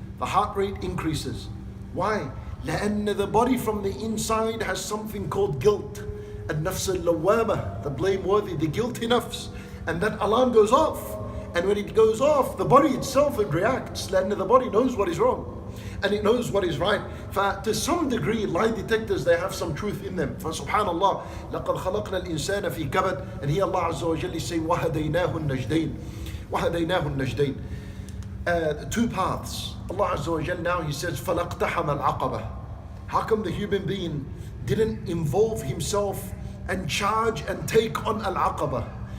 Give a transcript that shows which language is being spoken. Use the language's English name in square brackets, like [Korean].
[English] The heart rate increases. Why? [Arabic] لأن [English] the body from the inside has something called guilt. [Arabic] النفس اللوامة, [English] the blameworthy, the guilty nafs. And that alarm goes off. And when it goes off, the body itself, it reacts. [Arabic] لأن [English] the body knows what is wrong. And it knows what is right. To some degree, lie detectors, they have some truth in them. [Arabic] فسبحان لقد خلقنا الإنسان في كبد. [English] And here Allah Azza wa Jalla is saying [Arabic] وهديناه النجدين. وهديناه النجدين. [English] Two paths. Allah Azza wa Jalla now, He says [Arabic] فَلَقْتَحَمَ الْعَقَبَةِ. [English] How come the human being didn't involve himself and charge and take on Al-Aqaba?